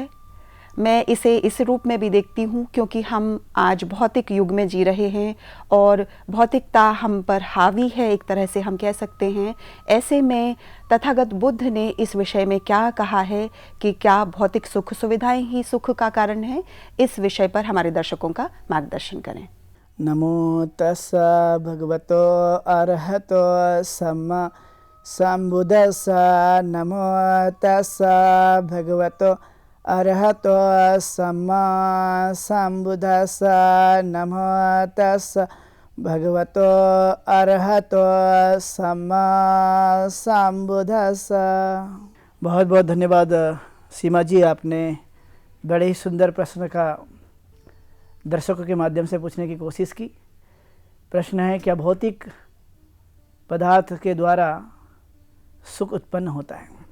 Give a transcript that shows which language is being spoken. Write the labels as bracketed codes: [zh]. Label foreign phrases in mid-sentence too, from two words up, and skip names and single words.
[hi] मैं इसे इस रूप में भी देखती हूँ क्योंकि हम आज भौतिक युग में जी रहे हैं और भौतिकता हम पर हावी है, एक तरह से हम कह सकते हैं। ऐसे में तथागत बुद्ध ने इस विषय में क्या कहा है कि क्या भौतिक सुख सुविधाएं ही सुख का कारण है? इस विषय पर हमारे दर्शकों का मार्गदर्शन करें। [pi] नमो तस्सा भगवतो अरहतो सम्मा सम्बुद्धस्सा। नमो तस्सा भगवतो अरहतो सम्मा सम्बुद्धस्सा। नमो तस्सा भगवतो अरहतो सम्मा सम्बुद्धस्सा। [hi] बहुत बहुत धन्यवाद सीमा जी, आपने बड़े ही सुंदर प्रश्न का दर्शकों के माध्यम से पूछने की कोशिश की। प्रश्न है, क्या भौतिक पदार्थ के द्वारा सुख उत्पन्न होता है?